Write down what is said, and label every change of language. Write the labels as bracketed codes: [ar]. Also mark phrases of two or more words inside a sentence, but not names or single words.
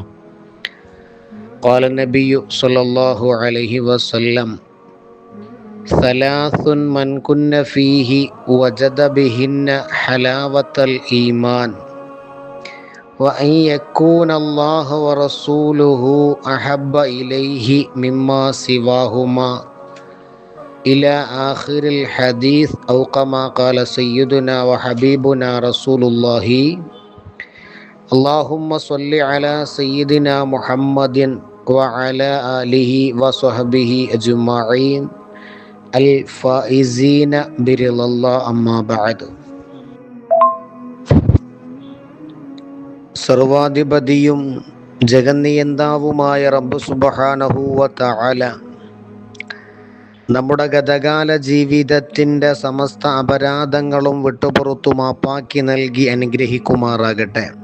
[ar] قال النبي صلى الله عليه وسلم: ثلاث من كن فيه وجد بهن حلاوة الإيمان وأن يكون الله ورسوله أحب إليه مما سواهما إلى آخر الحديث أو كما قال سيدنا وحبيبنا رسول الله. اللهم صل على سيدنا محمد وعلى آله وصحبه أجمعين الفائزين برضا الله. أما بعد. [ml] സർവാധിപതിയും ജഗന്നിയന്താവുമായ റബ്ബ് [ar] سبحانه وتعالى [ml] നമ്മുടെ ഗതകാല ജീവിതത്തിൻ്റെ സമസ്ത അപരാധങ്ങളും വിട്ടുപുറത്തു മാപ്പാക്കി നൽകി അനുഗ്രഹിക്കുമാറാകട്ടെ.